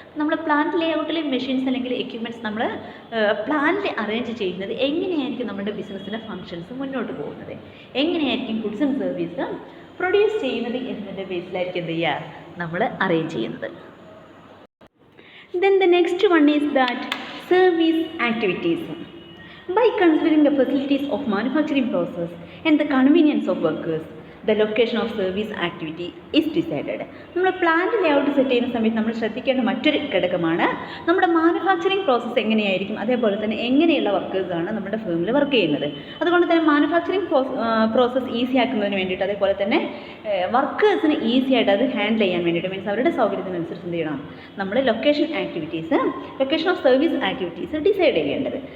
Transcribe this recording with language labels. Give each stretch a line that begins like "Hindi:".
Malayalam: നമ്മൾ plant ലേഔട്ടിലെ machines അല്ലെങ്കിൽ equipments നമ്മൾ പ്ലാനിൽ അറേഞ്ച് ചെയ്യുന്നത് എങ്ങനെയായിരിക്കും നമ്മുടെ ബിസിനസ്സിൻ്റെ ഫങ്ഷൻസ് മുന്നോട്ട് പോകുന്നത്, എങ്ങനെയായിരിക്കും ഗുഡ്സ് ആൻഡ് സർവീസ് പ്രൊഡ്യൂസ് ചെയ്യുന്നത് എന്നതിൻ്റെ ബേസിലായിരിക്കും എന്ത് ചെയ്യുക നമ്മൾ അറേഞ്ച് ചെയ്യുന്നത്.
English: Then the next one is that service activities. By considering the facilities of manufacturing process and the convenience of workers, the location of service activity is decided.
Malayalam: നമ്മൾ plant layout set ചെയ്യുന്ന സമയത്ത് നമ്മൾ ശ്രദ്ധിക്കേണ്ട മറ്റൊരു ഘടകമാണ് നമ്മുടെ manufacturing process എങ്ങനെയായിരിക്കും, അതേപോലെ തന്നെ എങ്ങനെയുള്ള വർക്കേഴ്സാണ് നമ്മുടെ ഫേമിൽ വർക്ക് ചെയ്യുന്നത്. അതുകൊണ്ട് തന്നെ മാനുഫാക്ചറിങ് പ്രോസസ്സ് ഈസി ആക്കുന്നതിന് വേണ്ടിയിട്ട്, അതേപോലെ തന്നെ വർക്കേഴ്സിന് ഈസി ആയിട്ട് അത് ഹാൻഡിൽ ചെയ്യാൻ വേണ്ടിയിട്ട്, മീൻസ് അവരുടെ സൗകര്യത്തിനനുസരിച്ച് എന്ത് ചെയ്യണം നമ്മൾ location of service activities decide ചെയ്യേണ്ടത്.